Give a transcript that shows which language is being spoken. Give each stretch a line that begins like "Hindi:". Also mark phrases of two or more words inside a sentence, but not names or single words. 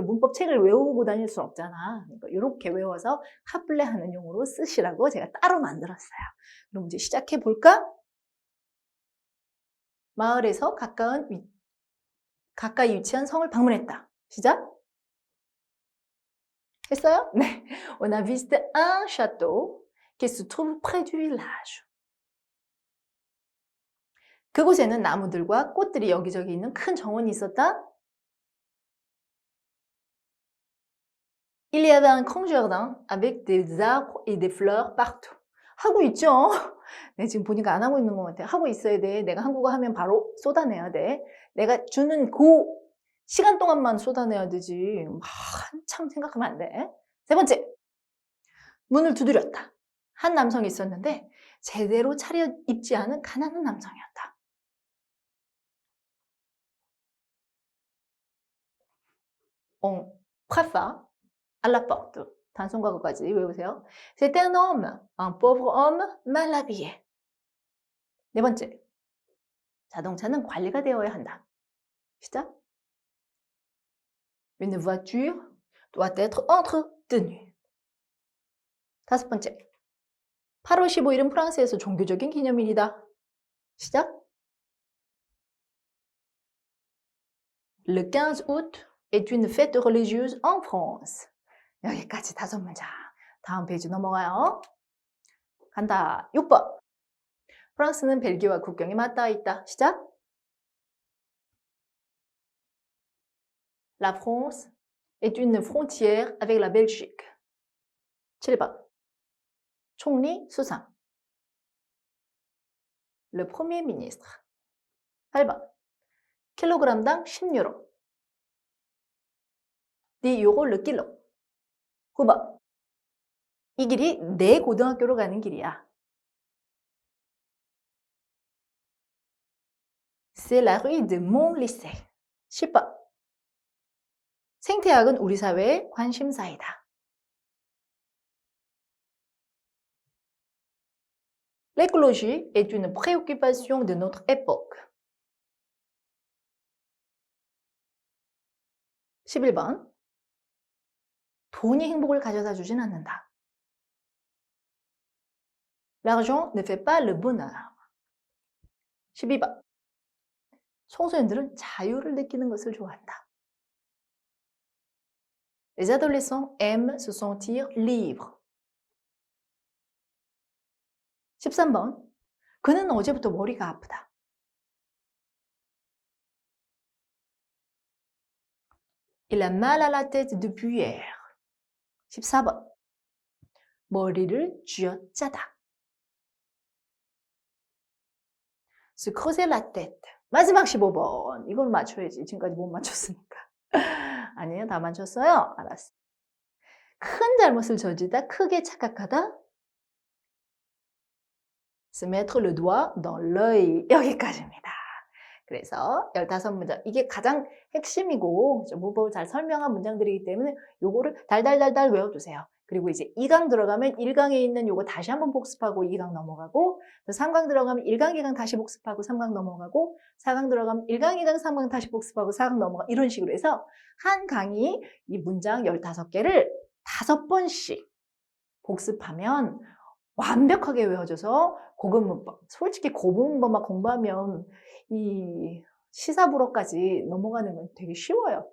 Korean: 문법 책을 외우고 다닐 수 없잖아. 그러니까 이렇게 외워서 핫플레 하는 용으로 쓰시라고 제가 따로 만들었어요. 그럼 이제 시작해 볼까? 마을에서 가까이 위치한 성을 방문했다. 시작. 했어요? 네.
French: On a visité un château qui se trouve près du village.
Korean: 그곳에는 나무들과 꽃들이 여기저기 있는 큰 정원이 있었다.
French: Il y avait un grand jardin avec des arbres et des fleurs partout.
Korean: 하고 있죠? 네, 지금 보니까 안 하고 있는 것 같아요. 하고 있어야 돼. 내가 한국어 하면 바로 쏟아내야 돼. 내가 주는 그 시간 동안만 쏟아내야 되지. 한참 생각하면 안 돼. 세 번째, 문을 두드렸다. 한 남성이 있었는데 제대로 차려입지 않은 가난한 남성이었다.
French: On frappa à la porte.
Korean: 단순과거까지 외우세요.
French: C'était un homme, un pauvre homme mal habillé.
Korean: 네 번째, 자동차는 관리가 되어야 한다. 시작.
French: Une voiture doit être entretenue.
Korean: 다섯 번째, 8월 15일은 프랑스에서 종교적인 기념일이다. 시작.
French: Le 15 août est une fête religieuse en France.
Korean: 여기까지 5문장. 다음 페이지 넘어가요. 간다. 6번. 프랑스는 벨기에와 국경이 맞닿아 있다. 시작.
French: La France est une frontière avec la Belgique.
Korean: 7번. 총리 수상.
French: Le premier ministre.
Korean: 8번. 킬로그램당 10유로. 10유로
French: le kilo.
Korean: 9번. 이 길이 내 고등학교로 가는 길이야.
French: C'est la rue de mon lycée.
Korean: 10번. 생태학은 우리 사회의 관심사이다.
French: L'écologie est une préoccupation de notre époque.
Korean: 11번. 돈이 행복을 가져다 주진 않는다.
French: L'argent ne fait pas le bonheur.
Korean: 12번. 청소년들은 자유를 느끼는 것을 좋아한다.
French: Les adolescents aiment se sentir libres.
Korean: 13번. 그는 어제부터 머리가 아프다.
French: Il a mal à la tête depuis hier.
Korean: 14번. 머리를 쥐어짜다.
French: Se creuser la tête.
Korean: 마지막 15번. 이걸 맞춰야지. 지금까지 못 맞췄으니까. 아니에요? 다 맞췄어요? 알았어. 큰 잘못을 저지르다, 크게 착각하다.
French: Se mettre le doigt dans l'œil.
Korean: 여기까지입니다. 그래서 15문장. 이게 가장 핵심이고 문법을 잘 설명한 문장들이기 때문에 요거를 달달달달 외워두세요. 그리고 이제 2강 들어가면 1강에 있는 요거 다시 한번 복습하고 2강 넘어가고, 또 3강 들어가면 1강, 2강 다시 복습하고 3강 넘어가고, 4강 들어가면 1강, 2강, 3강 다시 복습하고 4강 넘어가, 이런 식으로 해서 한 강의 이 문장 15개를 5번씩 복습하면 완벽하게 외워져서 고급 문법, 솔직히 고급 문법만 공부하면 이 시사불어까지 넘어가는 건 되게 쉬워요.